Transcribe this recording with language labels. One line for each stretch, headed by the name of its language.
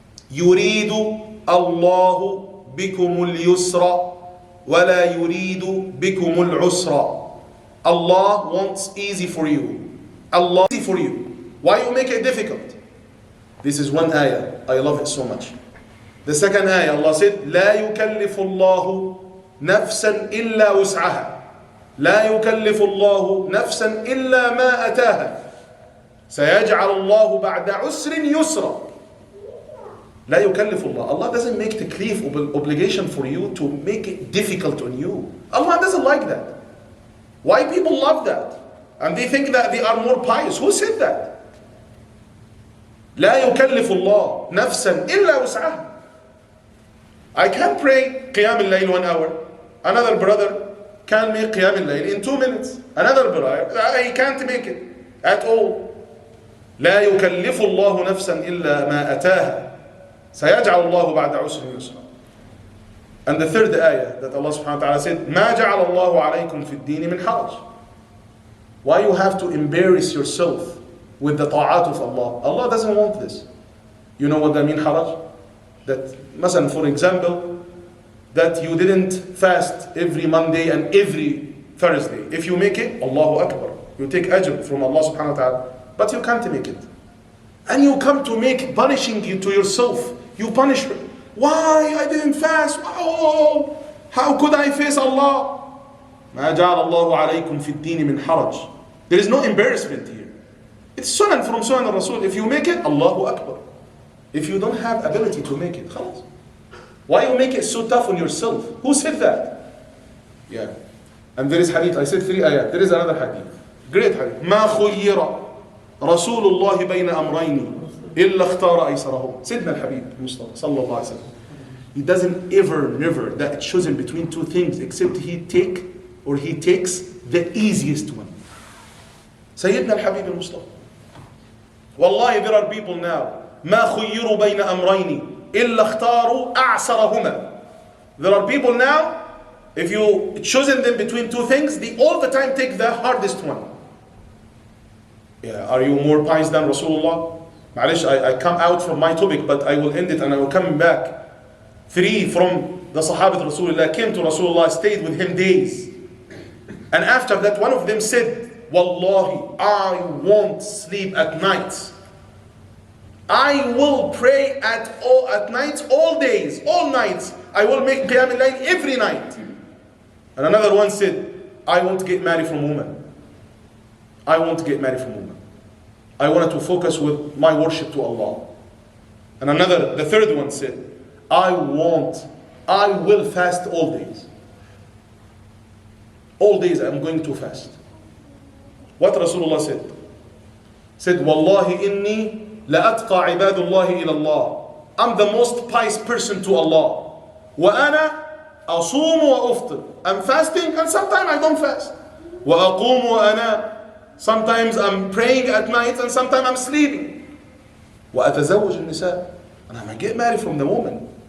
Arabic: Yuridu Allahu bikumul yusra وَلَا يُرِيدُ بِكُمُ الْعُسْرَ.
English: Allah wants easy for you. Allah easy for you. Why you make it difficult? This is one ayah. I love it so much. The second ayah, Allah said,
Arabic: لا يكلف الله نفسا إلا وسعها. لا يكلف الله نفسا إلا ما أتاها. سيجعل الله بعد عسر يسرا. لا يكلف الله.
English: Allah doesn't make taklif obligation for you to make it difficult on you. Allah doesn't like that. Why people love that? And they think that they are more pious. Who said that?
Arabic: لا يكلف الله نفسا إلا وسعها.
English: I can pray قيام الليل 1 hour. Another brother can make قيام الليل in 2 minutes. Another brother, he can't make it at all.
Arabic: لا يكلف الله نفسا إلا ما أتاها. سيجعل الله بعد عسر يسرا.
English: And the third ayah that Allah subhanahu wa ta'ala said,
Arabic: ما جعل الله عليكم في الدين من حرج.
English: Why you have to embarrass yourself with the ta'at of Allah? Allah doesn't want this. You know what that means, haraj? That, مثلا, for example, that you didn't fast every Monday and every Thursday. If you make it, Allahu Akbar. You take ajr from Allah subhanahu wa ta'ala. But you can't make it. And you come to make punishing you to yourself. You punish her. Why I didn't fast? Oh, how could I face Allah?
Arabic: ما جعل الله عليكم في الدين من حرج.
English: There is no embarrassment here. It's sunan from sunan al-Rasul. If you make it, Allahu Akbar. If you don't have ability to make it, خلاص. Why you make it so tough on yourself? Who said that? Yeah. And there is hadith. I said 3 ayat. There is another hadith. Great hadith.
Arabic: ما خير رسول الله بين أمرين إلا اختار أيسرهما. سيدنا الحبيب المصطفى صلى الله عليه وسلم.
English: He doesn't never that chosen between 2 things except he takes the easiest one.
Arabic: سيدنا الحبيب المصطفى.
English: Wallahi, there are people now.
Arabic: ما خيروا بين أمرين إلا اختاروا أعسرهما.
English: There are people now, if you chosen them between 2 things, they all the time take the hardest one. Yeah, are you more pious than Rasulullah? معلش, I come out from my topic, but I will end it and I will come back. 3 from the Sahabat Rasulullah came to Rasulullah, stayed with him days. And after that, one of them said, Wallahi, I won't sleep at night. I will pray at night, all days, all nights. I will make qiyam al-layl every night. And another one said, I won't get married from woman. I won't get married from woman. I wanted to focus with my worship to Allah. And the third one said, I will fast all days. All days I'm going to fast. What Rasulullah said?
Arabic: Said, Wallahi inni لأتقى عباد الله إلى الله.
English: I'm the most pious person to Allah.
Arabic: وأنا أصوم وأفطر.
English: I'm fasting and sometimes I don't fast.
Arabic: وأقوم وأنا.
English: Sometimes I'm praying at night and sometimes I'm sleeping.
Arabic: وأتزوج النساء.
English: And I might get married from the woman.